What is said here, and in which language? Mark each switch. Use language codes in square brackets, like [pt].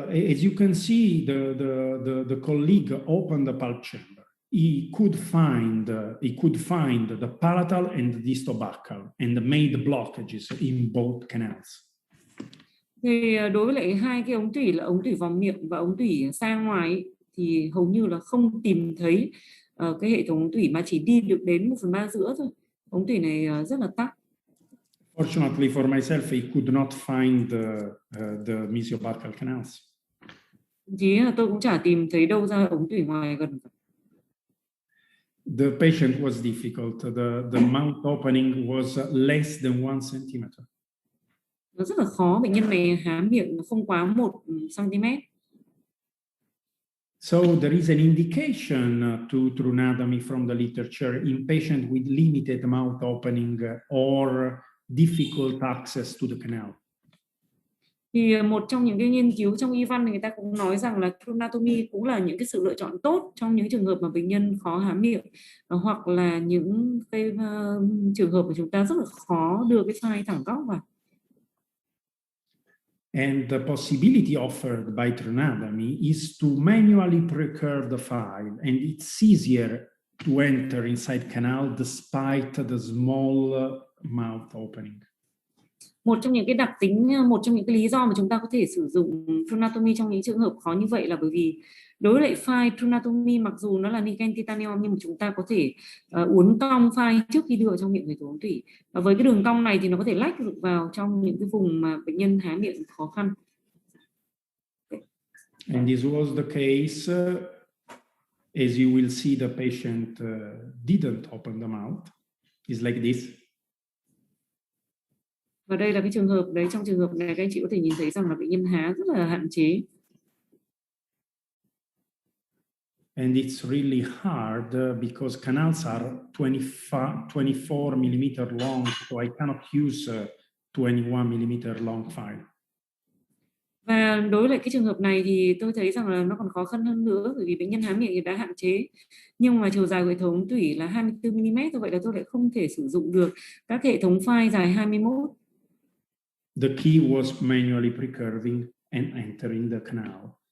[en] As you can see, the colleague opened the pulp chamber. He could find the palatal and the distal buccal and made blockages in both canals. [vi] Thì đối với lại hai cái ống tủy là ống tủy vòng miệng và ống tủy sang ngoài ấy, thì hầu như là không tìm thấy cái hệ thống tủy mà chỉ đi được đến 1/3 giữa thôi. Ống tủy này rất là tắc. [en] Fortunately for myself, I could not find the mesiobuccal canals. [vi] Chỉ là tôi cũng chả tìm thấy đâu ra ống tủy ngoài gần. [en] The patient was difficult. The mouth opening was less than 1 cm. [vi] Nó rất là khó, bệnh nhân này há miệng không quá 1 cm. [en] So there is an indication to anatomy from the literature in patients with limited mouth opening or difficult access to the canal. [vi] Thì một trong những cái nghiên cứu trong y văn thì người ta cũng nói rằng là anatomy cũng là những cái sự lựa chọn tốt trong những trường hợp mà bệnh nhân khó há miệng, hoặc là những cái trường hợp mà chúng ta rất là khó đưa cái file thẳng góc vào. [en] And the possibility offered by anatomy is to manually precurve the file, and it's easier to enter inside canal despite the small mouth opening. [vi] Một trong những cái lý do mà chúng ta có thể sử dụng anatomy trong những trường hợp khó như vậy là bởi vì đối với lại file anatomy, mặc dù nó là niken titanium nhưng mà chúng ta có thể uốn cong file trước khi đưa vào trong miệng người ống tủy. Và với cái đường cong này thì nó có thể lách được vào trong những cái vùng mà bệnh nhân há miệng khó khăn. [en] And this was the case, as you will see, the patient didn't open the mouth. It's like this. [vi] Và đây là cái trường hợp đấy, trong trường hợp này các anh chị có thể nhìn thấy rằng là bệnh nhân há rất là hạn chế. [en] And it's really hard because canals are 24 millimeter long, so I cannot use 21 millimeter long file. [vi] Và đối với lại cái trường hợp này thì tôi thấy rằng là nó còn khó khăn hơn nữa, bởi vì bệnh nhân há miệng thì đã hạn chế, nhưng mà chiều dài của hệ thống tủy là 24 mm, vậy là tôi lại không thể sử dụng được các hệ thống file dài 21. [en] The key was manually precurving and entering the canal.